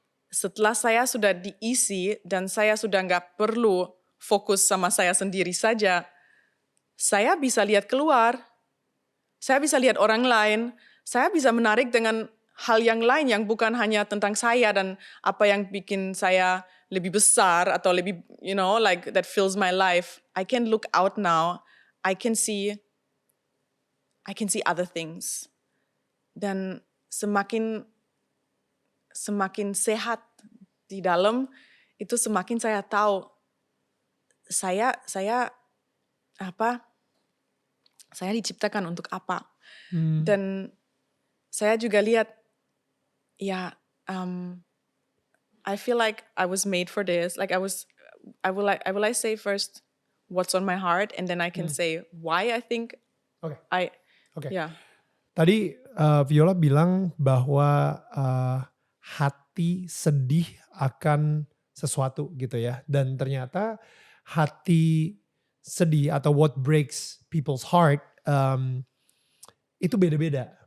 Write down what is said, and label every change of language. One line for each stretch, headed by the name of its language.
Indonesian: Setelah saya sudah diisi dan saya sudah nggak perlu fokus sama saya sendiri saja, saya bisa lihat keluar, saya bisa lihat orang lain, saya bisa menarik dengan hal yang lain yang bukan hanya tentang saya dan apa yang bikin saya lebih besar atau lebih,
English: like that fills my life. I can look out now, I can see other things.
Indonesian: Dan semakin sehat di dalam, itu semakin saya tahu saya diciptakan untuk apa. Dan saya juga lihat
English: I feel like I was made for this. Like I will say first what's on my heart and then I can say why I think
Indonesian: Oke. Oke.
English: yeah.
Indonesian: Tadi Viola bilang bahwa hati sedih akan sesuatu gitu ya. Dan ternyata hati sedih atau
English: what breaks people's heart
Indonesian: itu beda-beda.